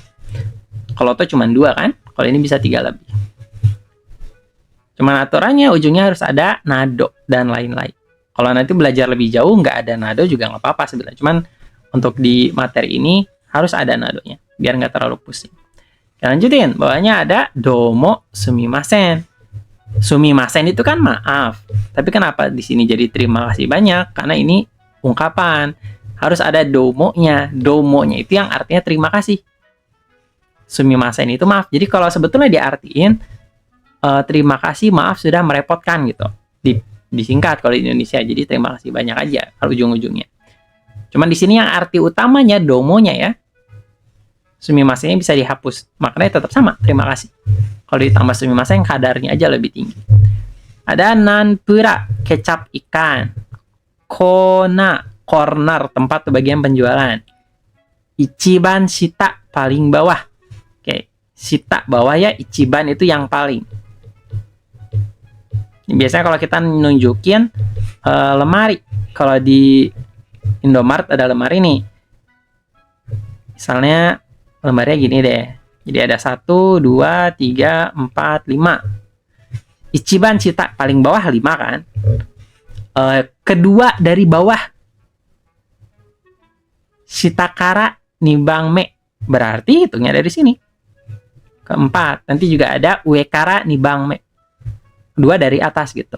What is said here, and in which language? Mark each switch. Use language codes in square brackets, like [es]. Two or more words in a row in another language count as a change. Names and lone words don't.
[id] Kalau tuh cuma 2 kan, kalau ini bisa 3 lebih. Cuman aturannya ujungnya harus ada nado dan lain-lain. Kalau nanti belajar lebih jauh nggak ada nado juga nggak apa-apa sebenarnya. Cuman untuk di materi ini harus ada nadonya biar nggak terlalu pusing. Lanjutin, bawahnya ada [ja] どうもすみません. [id] Sumimasen itu kan maaf. Tapi kenapa di sini jadi terima kasih banyak? Karena ini ungkapan. Harus ada domonya. Domonya itu yang artinya terima kasih. Sumimasen itu maaf. Jadi kalau sebetulnya diartiin terima kasih, maaf sudah merepotkan gitu. Disingkat kalau di Indonesia. Jadi terima kasih banyak aja kalau ujung-ujungnya. Cuman di sini yang arti utamanya domonya ya. Sumimasen bisa dihapus. Maknanya tetap sama, terima kasih. Kalau ditambah sumimasen kadarnya aja lebih tinggi. Ada nanpura, kecap ikan. Kona, corner, tempat bagian penjualan. [ja] 一番下, [id] paling bawah. Oke, shita bawah ya, ichiban itu yang paling. Biasanya kalau kita nunjukin lemari. Kalau di Indomaret ada lemari nih. Misalnya lembarnya gini deh. Jadi ada 1, 2, 3, 4, 5. [ja] 一番下 [id] paling bawah 5 kan. Kedua dari bawah. [ja] 下から二番目. [id] Berarti hitungnya dari sini. Keempat. Nanti juga ada [ja] 上から二番目. [id] 2 dari atas gitu.